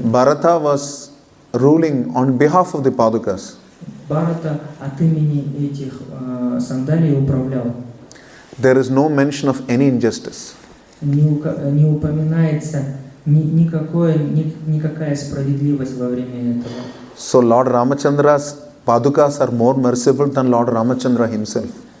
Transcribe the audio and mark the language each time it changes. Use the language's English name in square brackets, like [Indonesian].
[English] Bharata was ruling on behalf of the Padukas. [Russian] Бхарата от имени этих сандалий управлял. [English] There is no mention of any injustice. [Russian] Не упоминается никакая справедливость во время этого. [English] So Lord Ramachandra's Padukas are more merciful than Lord Ramachandra himself.